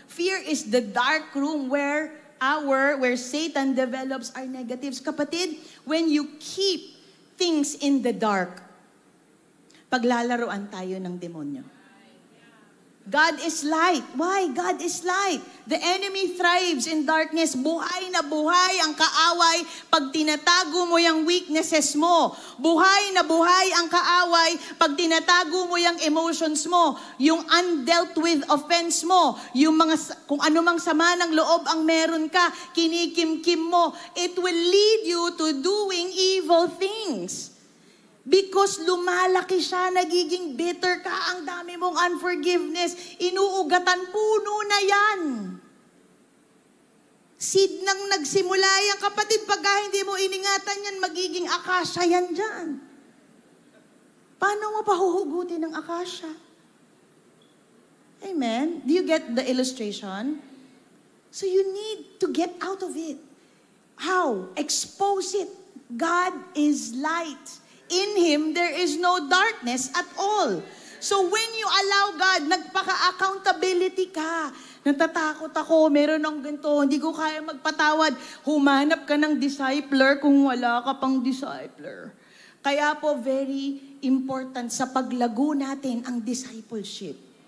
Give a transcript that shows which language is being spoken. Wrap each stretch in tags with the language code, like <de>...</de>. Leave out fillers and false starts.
<en>Fear is the dark room where Satan develops our negatives. Kapatid, when you keep things in the dark,</en> <tl>paglalaroan tayo ng demonyo.</tl> <en>God is light. Why? God is light. The enemy thrives in darkness.</en> <tl>Buhay na buhay ang kaaway pag tinatago mo yung weaknesses mo. Buhay na buhay ang kaaway pag tinatago mo yung emotions mo, yung</tl> <en>undealt with offense</en> <tl>mo, yung mga, kung anumang sama ng loob ang meron ka, kinikimkim mo.</tl> <en>It will lead you to doing evil things.</en> <tl>Because lumalaki siya, nagiging bitter ka, ang dami mong unforgiveness, inuugatan, puno na yan. Seed nang nagsimula yan, kapatid, pagka hindi mo iningatan yan, magiging akasya yan dyan. Paano mo pahuhugutin ng akasya?</tl> <en>Amen? Do you get the illustration? So you need to get out of it. How? Expose it. God is light. In Him, there is no darkness at all. So when you allow God,</en> <tl>nagpaka-accountability ka. Natatakot ako, meron ng ganito, hindi ko kaya magpatawad. Humanap ka ng discipler kung wala ka pang discipler. Kaya po,</tl> <en>very important</en> <tl>sa paglago natin ang discipleship.</tl>